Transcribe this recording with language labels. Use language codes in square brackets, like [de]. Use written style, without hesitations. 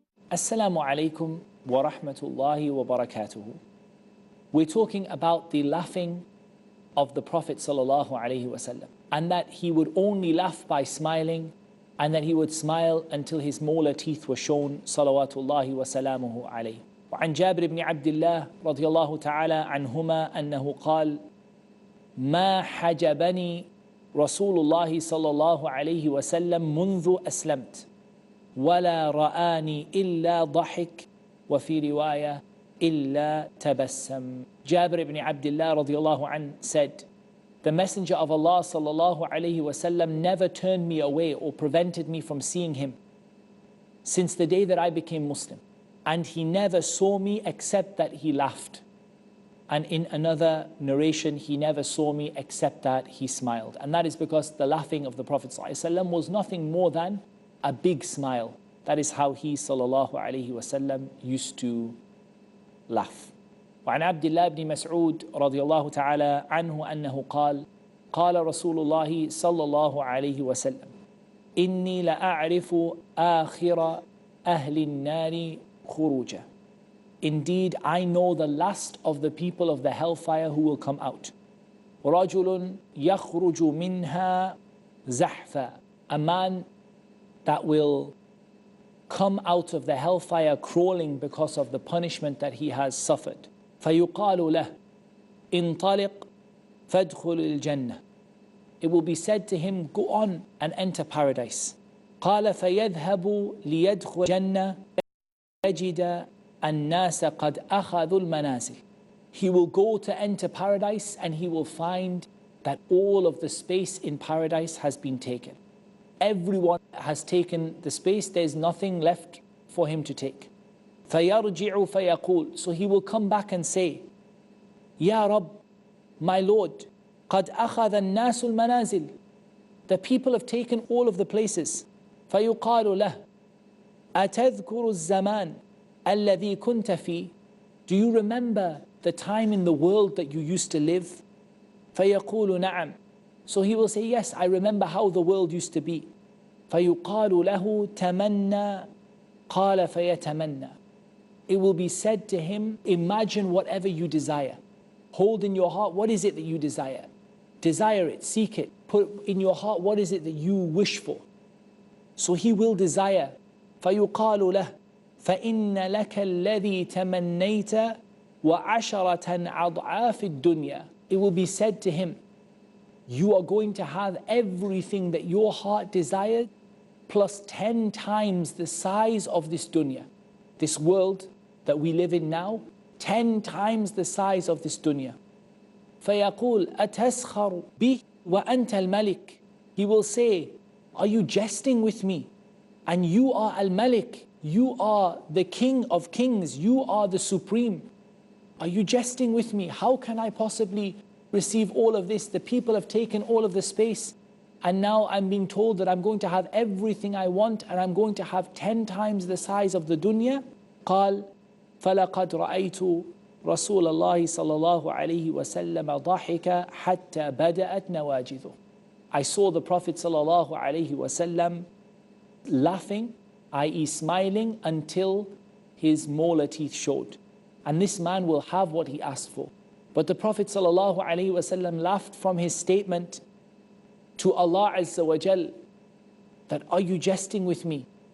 [ar] Assalamu alaikum wa rahmatullahi wa barakatuhu. [en] We're talking about the laughing of the Prophet sallallahu alaihi wasallam, and that he would only laugh by smiling, and that he would smile until his molar teeth were shown, [ar] salawatullahi wa salamuhu alayhi. وعن جابر بن عبد الله رضي الله تعالى عنهما أنه قال: ما حجبني رسول الله صلى الله عليه وسلم منذ أسلمت ولا رآني إلا ضحك وفي رواية إلا تبسم. [en] Jabir ibn Abdullah radiallahu anh said, the Messenger of Allah sallallahu alayhi wasallam never turned me away or prevented me from seeing him since the day that I became Muslim, and he never saw me except that he laughed. And in another narration, he never saw me except that he smiled. And that is because the laughing of the Prophet sallallahu alayhi wasallam was nothing more than a big smile. That is how he sallallahu alayhi wasallam used to laugh. [ar] وعن عبد الله بن مسعود رضي الله تعالى عنه أنه قال: قال رسول الله صلى الله عليه وسلم: إني لأعرف آخر أهل النار خروجا. [en] Indeed, I know the last of the people of the hellfire who will come out. [ar] رجل يخرج منها زحفا. [en] A man that will come out of the hellfire crawling because of the punishment that he has suffered. [ar] فيقال له انطلق فادخل الجنة. [en] It will be said to him, go on and enter paradise. [ar] قال فيذهب ليدخل الجنة يجد الناس قد أخذوا المنازل. [en] He will go to enter paradise and he will find that all of the space in paradise has been taken. Everyone has taken the space, there's nothing left for him to take. [ar] فَيَرْجِعُ فَيَقُولُ. [en] So he will come back and say, Ya Rabb, my Lord, [ar] قَدْ أَخَذَ النَّاسُ الْمَنَازِلِ. [en] The people have taken all of the places. [ar] فيقال له أتذكر الزمان الذي كنت فيه? [en] Do you remember the time in the world that you used to live? [ar] فيقول نعم. [en] So he will say, yes, I remember how the world used to be. [ar] فيقال له تمنى قال فيتمنى. [en] It will be said to him, imagine whatever you desire. Hold in your heart, what is it that you desire? Desire it, seek it. Put in your heart, what is it that you wish for? So he will desire. [ar] فيقال له فإن لك الذي تمنيت وعشرة أضعاف الدنيا. [en] It will be said to him, you are going to have everything that your heart desired plus 10 times the size of this dunya. This world that we live in now, 10 times the size of this dunya. [ar] فيقول أتسخر بي وأنت الملك. [en] He will say, are you jesting with me? And you are al-Malik, you are the King of Kings, you are the Supreme. Are you jesting with me? How can I possibly receive all of this? The people have taken all of the space, and now I'm being told that I'm going to have everything I want, and I'm going to have 10 times the size of the dunya. [ar] قال فلقد رأيت رسول الله صلى الله عليه وسلم ضحك حتى بدأت نواجذه. [en] I saw the Prophet [ar] صلى الله عليه وسلم [en] laughing, i.e. smiling, until his molar teeth showed. And this man will have what he asked for. But the Prophet ﷺ laughed from his statement to Allah Azza wa Jal that, are you jesting with me?